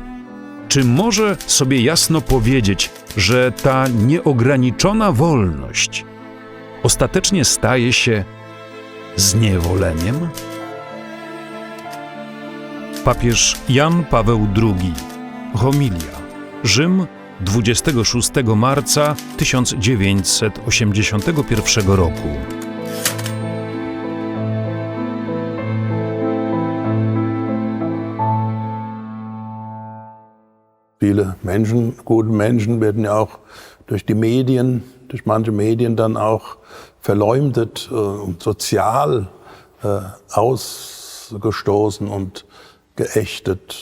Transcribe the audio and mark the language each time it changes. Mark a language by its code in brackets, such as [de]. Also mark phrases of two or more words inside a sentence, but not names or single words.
[pl] Czy może sobie jasno powiedzieć, że ta nieograniczona wolność ostatecznie staje się zniewoleniem? Papież Jan Paweł II. Homilia. Rzym, 26 marca 1981 roku. [de] Viele Menschen, gute Menschen werden ja auch durch die Medien, durch manche Medien dann auch verleumdet und sozial ausgestoßen und geächtet.